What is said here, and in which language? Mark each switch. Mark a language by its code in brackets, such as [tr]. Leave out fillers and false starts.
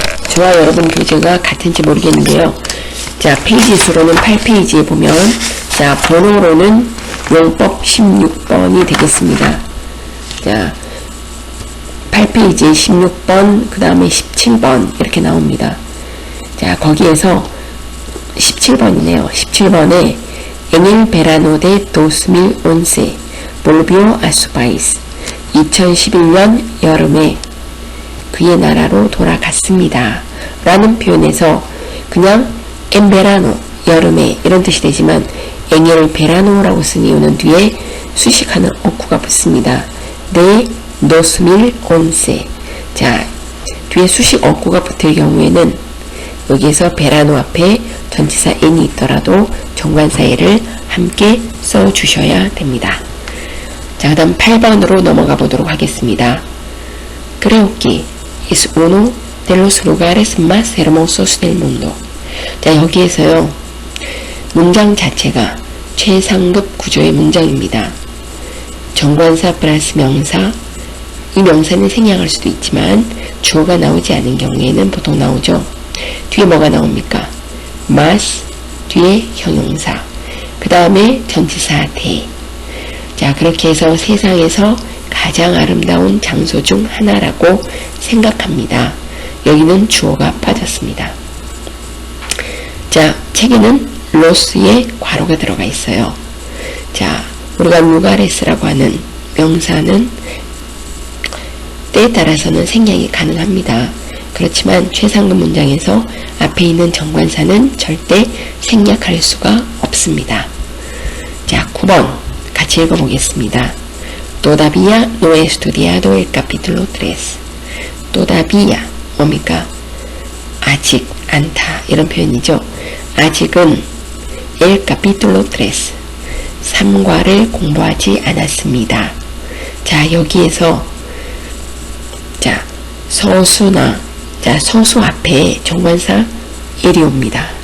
[ko] 저와 여러분 교재가 같은지 모르겠는데요. 자, 페이지 수로는 8페이지에 보면 자, 번호로는 용법 16번이 되겠습니다. 자, 8페이지에 16번, 그 다음에 17번 이렇게 나옵니다. 자, 거기에서 17번이네요. 17번에 [es] En el verano de 2011 volvió a su país. [ko] 2011년 여름에 그의 나라로 돌아갔습니다. 라는 표현에서 그냥 [es] en verano, [ko] 여름에 이런 뜻이 되지만 [es] en el verano [ko] 라고 쓴 이유는 뒤에 수식하는 어구가 붙습니다. [es] de 2011. [ko] 자, 뒤에 수식 어구가 붙을 경우에는 여기에서 베라노 앞에 전치사 en이 있더라도 정관사에를 함께 써주셔야 됩니다. 자, 그 다음 8번으로 넘어가 보도록 하겠습니다. [es] Creo que es uno de los lugares más hermosos del mundo. [ko] 자, 여기에서요. 문장 자체가 최상급 구조의 문장입니다. 정관사 플러스 명사, 이 명사는 생략할 수도 있지만 주어가 나오지 않은 경우에는 보통 나오죠. 뒤에 뭐가 나옵니까? más, 뒤에 형용사, 그 다음에 전치사 대. 자, 그렇게 해서 세상에서 가장 아름다운 장소 중 하나라고 생각합니다. 여기는 주어가 빠졌습니다. 자, 책에는 로스의 괄호가 들어가 있어요. 자, 우리가 루가레스라고 하는 명사는 때에 따라서는 생략이 가능합니다. 그렇지만 최상급 문장에서 앞에 있는 정관사는 절대 생략할 수가 없습니다. 자, 9번 같이 읽어보겠습니다. [es] Todavía no he estudiado el capítulo 3. [ko] Todavía 뭡니까? 아직 않다 이런 표현이죠. 아직은 [es] el capítulo [ko] 3과를 공부하지 않았습니다. 자, 여기에서 자, 서수나 자, 서수 앞에 정관사 el이 옵니다.